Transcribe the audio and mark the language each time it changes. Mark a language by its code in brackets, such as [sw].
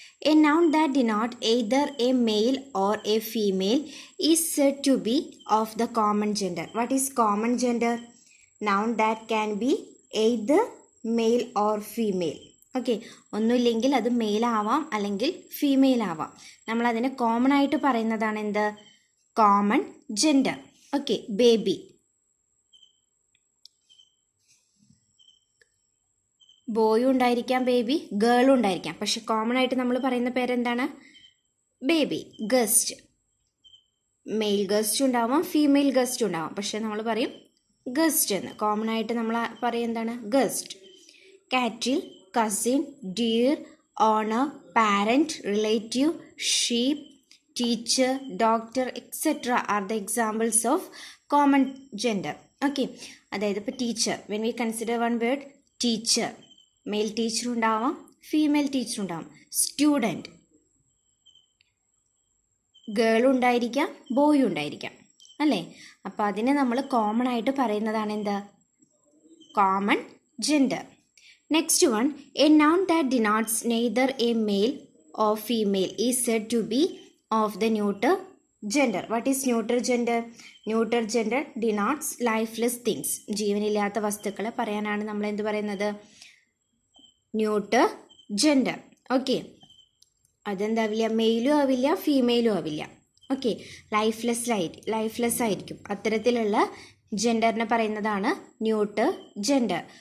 [en] A noun that denotes either a male or a female is said to be of the common gender. What is common gender? Noun that can be either male or female. [ml] Okay, ഒന്നുമില്ലെങ്കിൽ അത് mail ആവാം അല്ലെങ്കിൽ female ആവാം. നമ്മളതിനെ common ആയിട്ട് പറയുന്നതാണ് എന്ത്? Common gender. Okay, baby, ബോയും ഉണ്ടായിരിക്കാം, ബേബി ഗേളും ഉണ്ടായിരിക്കാം. പക്ഷെ കോമൺ ആയിട്ട് നമ്മൾ പറയുന്ന പേരെന്താണ്? ബേബി. ഗസ്റ്റ്, മെയിൽ ഗസ്റ്റ് ഉണ്ടാവാം, ഫീമെയിൽ ഗസ്റ്റ് ഉണ്ടാവാം. പക്ഷെ നമ്മൾ പറയും ഗസ്റ്റ് എന്ന്. കോമൺ ആയിട്ട് നമ്മൾ പറയും എന്താണ്? ഗസ്റ്റ്. [en] Cattle, cousin, deer, owner, parent, relative, sheep, teacher, doctor etcetera are the examples of common gender. [ml] Okay, അതായത് ഇപ്പോൾ teacher, [en] when we consider one word teacher, [ml] mail teacher ഉണ്ടാവാം, ഫീമെയിൽ ടീച്ചർ ഉണ്ടാവാം. സ്റ്റുഡൻറ്റ്, ഗേളും ഉണ്ടായിരിക്കാം, ബോയും ഉണ്ടായിരിക്കാം, അല്ലേ? അപ്പോൾ അതിനെ നമ്മൾ കോമൺ ആയിട്ട് പറയുന്നതാണ് എന്ത്? Common gender. [en] Next one, a noun that denotes neither a male or female is said to be of the neuter gender. What is neuter gender? Neuter gender denotes lifeless things. [ml] ജീവനില്ലാത്ത വസ്തുക്കളെ പറയാനാണ് നമ്മൾ എന്ത് പറയുന്നത്? Neuter gender. Okay, അതെന്താവില്ല? മെയിലും ആവില്ല, ഫീമെയിലും ആവില്ല. Okay, lifeless ആയിരിക്കും. അത്തരത്തിലുള്ള ജെൻഡറിനെ പറയുന്നതാണ് ന്യൂട്ടർ ജെൻഡർ.